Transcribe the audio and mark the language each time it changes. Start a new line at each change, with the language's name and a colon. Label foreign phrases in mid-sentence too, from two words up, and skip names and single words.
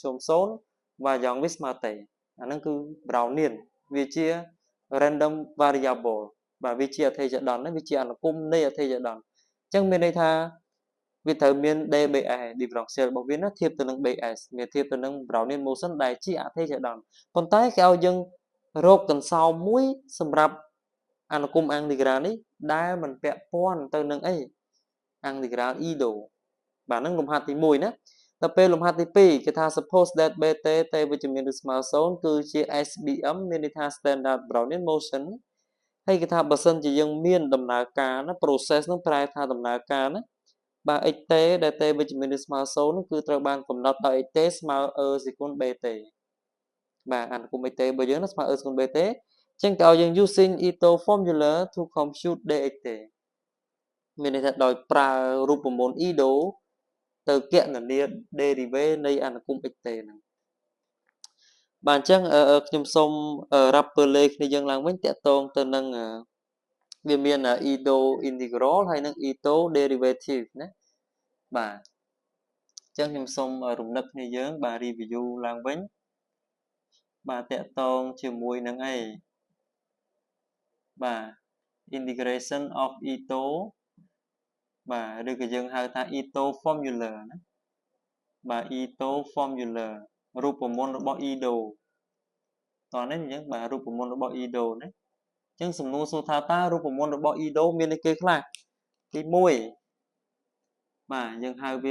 Khmer: ម0và យ៉ាងវាស្មើទេអាហ្នឹងគឺ Brownian វាជា
English: random variable
Khmer: បាទវាជាអថេចៃដន្យវាជាអនុគមនៃអថេចៃដន្យអញ្ចឹងមានន័យថាវាត្រូវមាន
English: dbs differential
Khmer: របស់វាណាធៀបទៅនឹង bs មានធៀបទៅនឹង
English: Brownian motion
Khmer: ដែលជាអថេចៃដន្យប៉ុន្តែគេឲ្យយើងរ កកន្សោមមួយសម្រាប់អនុគម integral នេះដែលមិនពាក់ព័ន្ធទៅនឹងអី
English: integral Ito
Khmer: បាទហ្នឹងលំហាត់ទី1ណាដល់ពេលលំហាត់ទី2គេថា
English: suppose that bt
Khmer: តេវិជ្ជមានឬស្មើ0គឺជា SBM មានន័យថា
English: standard Brownian motion
Khmer: ហើយគេថាបើសិនជាយើងមានដំណើរការណា process នោះប្រែថាដំណើរការណាបាទ xt ដែល t វិជ្ជមានឬស្មើ 0នោះគឺត្រូវបានកំណត់ដោយ xt ស្មើ e គុណ bt បាទអនុគម xt របស់យើងណាស្មើ e គុណ bt អញ្ចឹងគេ ឲ្យយើង
English: using Ito formula to compute dxt
Khmer: មានន័យថាដោយប្រើរូបមន្ត Ito ទៅគណនា derivative នៃអនុគម xt ហ្នឹងបាទអញ្ចឹងខ្ញុំសូមរាប់ពើលេខគ្នាយើងឡើងវិញតកតងទៅនឹងវាមាន
English: Ito integral
Khmer: ហើយនិង
English: Ito derivative
Khmer: ណាបាទអញ្ចឹងខ្ញុំសូមរំលឹកគ្នាយើងបាទ review ឡើងវិញបាទតកតងជាមួយនឹងអី បាទ
English: integration of Ito
Khmer: បាទឬក៏យើងហៅថា
English: Ito formula
Khmer: ណា bà
English: Ito formula
Khmer: រូបមន្តរបស់ Ido តោះនេះអញ្ចឹងបាទរូបមន្តរបស់ Ido ណាអញ្ចឹងសំណួរសួរថាតើរូបមន្តរបស់ Ido មានអីគេខ្លះទី1បាទយើងហៅវា